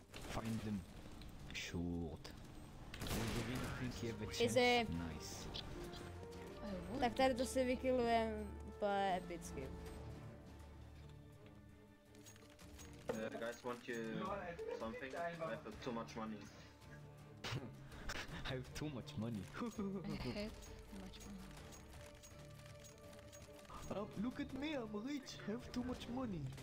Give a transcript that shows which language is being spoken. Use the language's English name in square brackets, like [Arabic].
[English] Find them. Short. You really think you have a chance? Easy. Nice. [Czech] Tak tady to si vykillujeme úplně epicky. [English] Guys, want you something? I have too much money. I have too much money. I have too much money. Look at me, I'm rich. I have too much money.